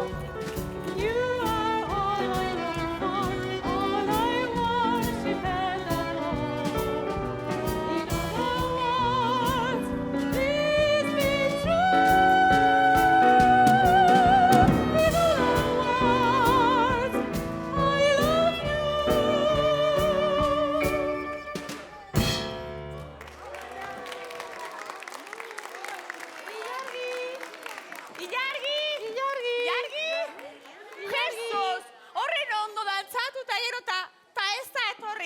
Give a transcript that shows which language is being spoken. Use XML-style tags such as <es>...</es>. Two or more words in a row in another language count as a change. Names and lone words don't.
<en>You are all I long for, all I worship and adore. In other words, please be true. In other words, I love you.</en> <eu>Ilargi! Ilargi! Ilargi! Jesus! Horren ondo dantzatu eta gero ta ez da etorri.</eu>